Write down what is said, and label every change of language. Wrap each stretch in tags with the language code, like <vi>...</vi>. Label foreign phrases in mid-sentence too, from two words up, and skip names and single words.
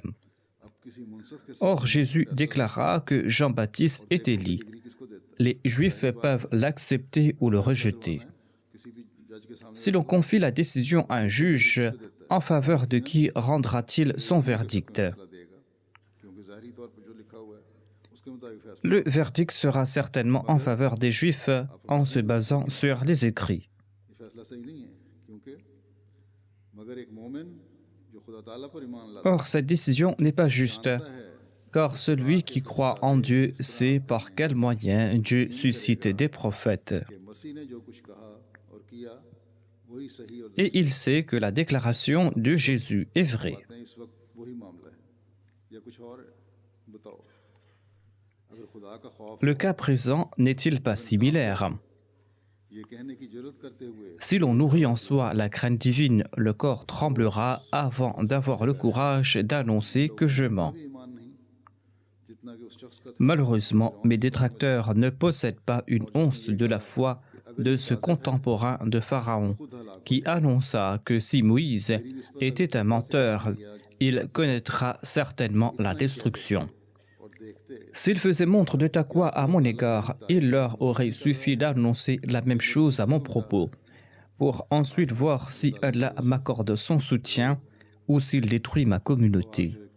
<ur>اب کسی منصف کے</ur> <fr>Or, Jésus déclara que Jean-Baptiste est Élie.</fr> <ur>ڈگری کس کو دیتا</ur> <fr>Les Juifs peuvent l'accepter ou le rejeter.</fr> <ur>ہے کسی بھی جج کے سامنے</ur> <fr>Si l'on confie la décision à un juge, en faveur de qui rendra-t-il son verdict?</fr> <ur>فیصلہ دے گا کیونکہ ظاہری طور پر جو لکھا ہوا ہے اس کے مطابق فیصلہ</ur> <fr>Le verdict sera certainement en faveur des Juifs en se basant sur les écrits.</fr> <ur>یہ فیصلہ صحیح نہیں ہے کیونکہ مگر ایک مومن جو خدا تعالیٰ پر ایمان لاتا</ur> <fr>Or, cette décision n'est pas juste,</fr> <ur>ہے</ur> <fr>car celui qui croit en Dieu sait par quels moyens Dieu suscite des prophètes.</fr> <ur>کہ مسیح نے جو کچھ کہا اور کیا وہی صحیح اور</ur> <fr>Et il sait que la déclaration de Jésus est vraie.</fr> <ur>باتیں اس وقت وہی معاملہ ہے یا کچھ اور ہے بتاؤ اگر خدا کا خوف</ur> <fr>Le cas présent n'est-il pas similaire?</fr> <ur>یہ کہنے کی ضرورت کرتے ہوئے</ur> <fr>Si l'on nourrit en soi la crainte divine, le corps tremblera avant d'avoir le courage d'annoncer que je mens.</fr> <ur>بھی ایمان نہیں جتنا کہ</ur> <fr>Malheureusement, mes détracteurs ne possèdent pas une once de la foi de ce contemporain de Pharaon, qui annonça que si Moïse était un menteur, il connaîtra certainement la destruction. S'il faisait montre de taqwa à mon égard, il leur aurait suffi d'annoncer la même chose à mon propos, pour ensuite voir si Allah m'accorde son soutien ou s'il détruit ma communauté.</fr>